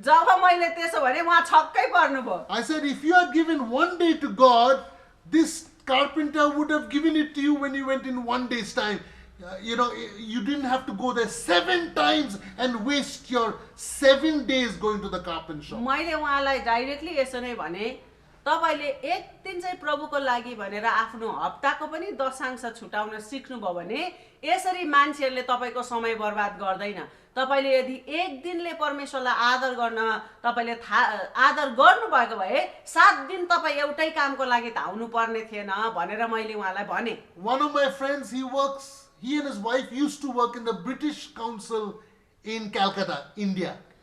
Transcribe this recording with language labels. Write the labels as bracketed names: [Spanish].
[Nepali] जब मैले त्यसो भने उहाँ छक्कै पर्नुभयो [English] I said, if you had given 1 day to God, this carpenter would have given it to you when you went in 1 day's time. You didn't have to go there 7 times and waste your 7 days going to the carpenter shop. [Nepali] मैले उहाँलाई directly यसो नै भने तपाईले एक दिन चाहिँ प्रभुको लागि भनेर आफ्नो हप्ताको पनि दशांश छुटाउन सिक्नुभयो भने यसरी मान्छेहरूले तपाईको समय बर्बाद गर्दैन तपाईले यदि एक दिनले परमेश्वरलाई आदर गर्न तपाईले आदर गर्नुभएको भए 7 दिन तपाई एउटै कामको लागि धाउनु पर्ने थिएन भनेर मैले उहाँलाई भने [English] One of my friends, he and his wife used to work in the British Council in Calcutta, India.